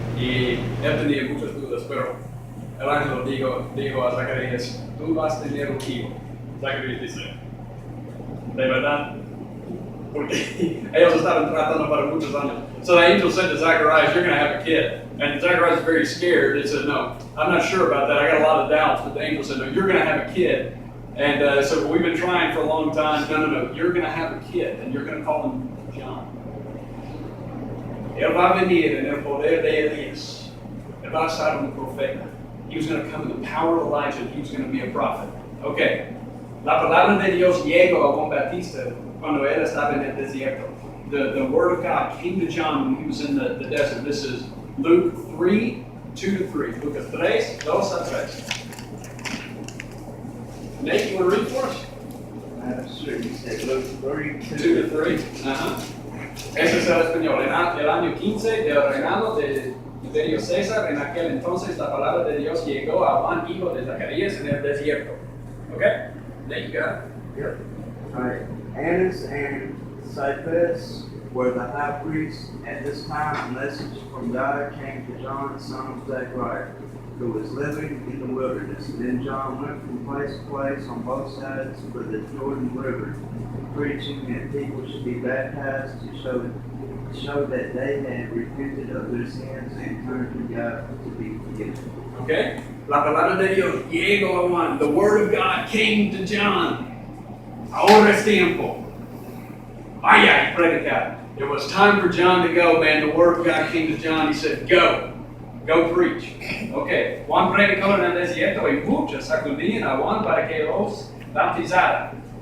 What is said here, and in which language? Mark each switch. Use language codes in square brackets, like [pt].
[es] Y él tenía muchas dudas, pero el ángel dijo a Zacarías, tú vas a tener un hijo. Zacarías dice, ¿de verdad? Porque ellos estaban tratando para muchos años. [en] So the angel said to Zacharias, you're going to have a kid. And Zacharias is very scared. He said, no, I'm not sure about that. I got a lot of doubts. But the angel said, no, you're going to have a kid. And so we've been trying for a long time. No, you're going to have a kid. And you're going to call him John. [es] Él va a venir en el poder de Elías. Él va a ser un profeta. [en] He was going to come in the power of Elijah. And he was going to be a prophet. Okay. [es] La palabra de Dios llegó a Juan Bautista cuando él estaba en el desierto. [en] The word of God came to John when he was in the desert. This is Luke 3, 2-3. [es] Lucas 3, 2-3. [en] Nate, you want to read for us? Sure, you said Luke 3, [es] 2-3. Ese es el español. En el año 15 del reinado de Tiberio César, en aquel entonces la palabra de Dios llegó a Juan, hijo de Zacarías, en el desierto. [en] Okay? There you go. Yep. All right. Annas and Caiaphas were the high priests. At this time, a message from God came to John, son of Zechariah, who was living in the wilderness. Then John went from place to place on both sides of the Jordan River, preaching that people should be baptized to show that they had repented of their sins and turned to God to be forgiven. Okay? [es] La palabra de Dios llegó a Juan. [en] The word of God came to John. [es] Ahora es tiempo. Vaya y predicar. [en] It was time for John to go, man. The word of God came to John. He said, go. Go preach. Okay. [es] Juan predicó en el desierto y muchos acudían a Juan para que los bautizara.